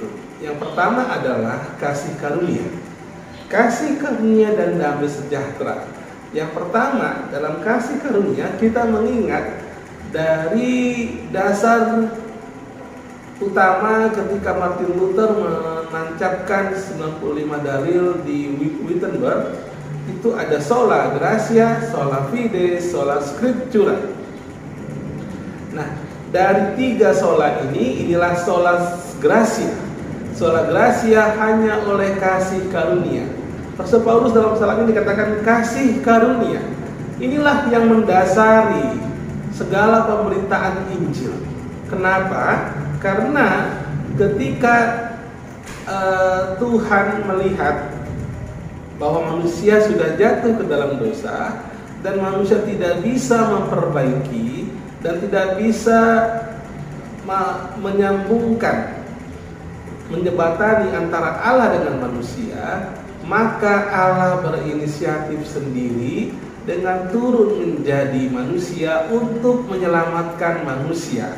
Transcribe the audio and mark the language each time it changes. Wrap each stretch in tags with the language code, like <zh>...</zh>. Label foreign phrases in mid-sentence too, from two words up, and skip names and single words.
<id>Yang pertama adalah kasih karunia. Kasih karunia dan damai sejahtera. Yang pertama, dalam kasih karunia kita mengingat dari dasar utama ketika Martin Luther menancapkan 95 dalil di Wittenberg. Itu ada</id> <la>sola gratia, sola fide, sola scriptura.</la> <id>Nah, dari tiga sola ini, inilah</id> <la>sola gratia. Sola gratia</la> <id>hanya oleh kasih karunia. Rasul Paulus dalam pasal ini dikatakan kasih karunia. Inilah yang mendasari segala pemberitaan Injil. Kenapa? Karena ketika Tuhan melihat bahwa manusia sudah jatuh ke dalam dosa dan manusia tidak bisa memperbaiki dan tidak bisa menyambungkan, menjembatani antara Allah dengan manusia, maka Allah berinisiatif sendiri dengan turun menjadi manusia untuk menyelamatkan manusia.</id>